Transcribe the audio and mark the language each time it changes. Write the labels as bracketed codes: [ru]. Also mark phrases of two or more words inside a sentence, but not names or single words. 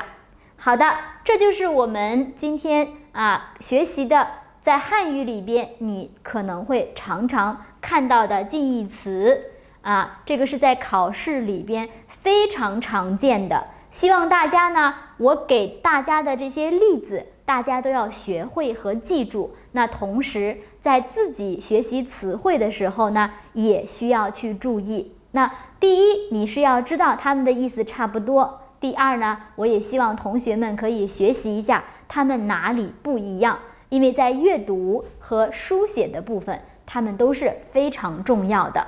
[zh] 好的，這就是我們今天學習的，在漢語裡邊你可能會常常看到的近義詞這個是在考試裡邊非常常見的。希望大家呢，我給大家的這些例子，大家都要學會和記住。那同時在自己學習詞彙的時候呢，也需要去注意。那第一，你是要知道它們的意思差不多。第二呢，我也希望同学们可以学習一下它們哪裡不一樣，因為在閱讀和書寫的部分，它們都是非常重要的。